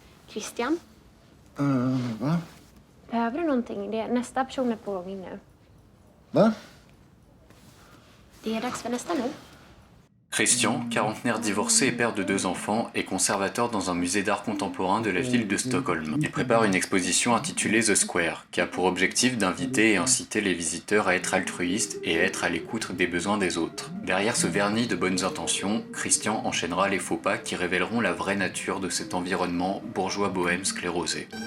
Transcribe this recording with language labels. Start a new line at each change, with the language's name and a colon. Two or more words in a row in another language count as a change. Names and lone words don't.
Swedish: Christian? Va? Behöver du någonting? Nästa person är på gång in nu. Va? Det är dags för nästa nu.
French: Christian, quarantenaire divorcé et père de 2 enfants, est conservateur dans un musée d'art contemporain de la ville de Stockholm. Il prépare une exposition intitulée The Square, qui a pour objectif d'inviter et inciter les visiteurs à être altruistes et à être à l'écoute des besoins des autres. Derrière ce vernis de bonnes intentions, Christian enchaînera les faux pas qui révéleront la vraie nature de cet environnement bourgeois bohème sclérosé.